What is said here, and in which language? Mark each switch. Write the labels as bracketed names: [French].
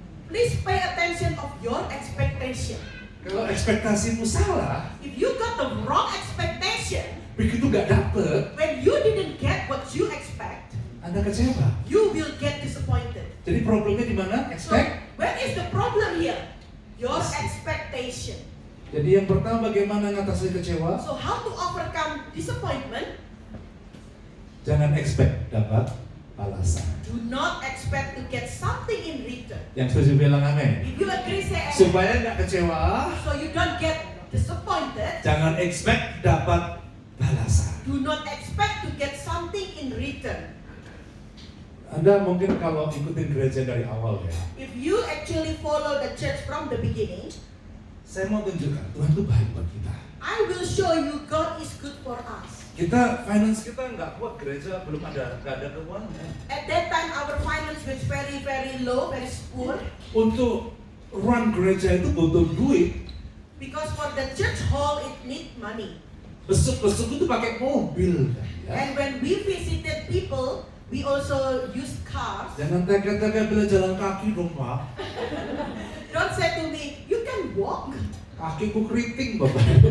[English] please pay attention of your expectation. [Indonesian] Kalau ekspektasimu salah, [English] If you got the wrong expectation, [Indonesian] begitu nggak dapet, [English] when you didn't get what you expect, [Indonesian] Anda kecewa. [English] you will get disappointed. [Indonesian] Jadi problemnya di mana? [English] So, Expect. where is the problem here? Your expectation. [Indonesian] Jadi yang pertama bagaimana mengatasi kecewa? [English] So, how to overcome disappointment? [Indonesian] Jangan expect dapat balasan. [English] Do not expect to get something in return. [Indonesian] Yang setuju bilang amin. [English] If you agree, say amen. [Indonesian] Supaya nggak kecewa, [English] So you don't get disappointed. [Indonesian] jangan expect dapat balasan. [English] Do not expect to get something in return. [Indonesian] Anda mungkin kalau ikutin gereja dari awal ya, [English] If you actually follow the church from the beginning, [Indonesian] saya mau tunjukkan Tuhan itu baik buat kita. [English] I will show you God is good for us. [Indonesian] Kita finance kita nggak kuat, gereja belum ada, nggak ada keuangan. [English] At that time, our finance was very, very low, very poor. [Indonesian] Untuk run gereja itu butuh duit. [English] Because for the church hall, it need money. [Indonesian] Besuk-besuk itu pakai mobil kan, ya. [English] And when we visited people, we also used cars. [Indonesian] Jangan tega-tega bila jalan kaki dong Pak. [English] Don't say to me, you can walk. [Indonesian] Kakiku keriting Bapak.